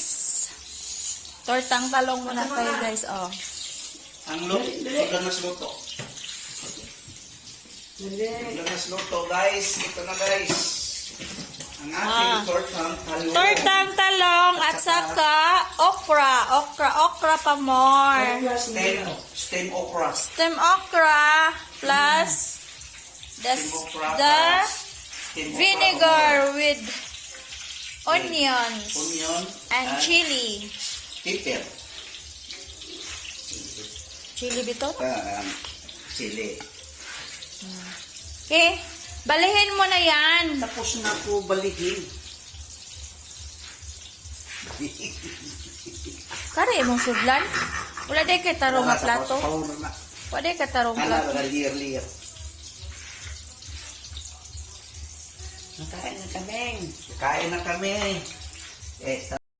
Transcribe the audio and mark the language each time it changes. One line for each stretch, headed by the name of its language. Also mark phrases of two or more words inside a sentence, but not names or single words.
Filipino: Tortang talong muna tayo, guys. Oh. Ang ganas luto. Ganas luto, guys. Ito na, guys. Ang ating tortang talong. Tortang talong at saka okra. Okra pa more.
English: Stem okra. Stem okra plus the vinegar with onions and chili. Pepper. Chili bito? Chili.
Filipino: Okay. Balihin mo na yan. Tapos na po balikin.
Cebuano: Kari mong sudlan? Wala day kay tarong nga plato. Wala day kay tarong plato. Lir.
Filipino: Kain na kami.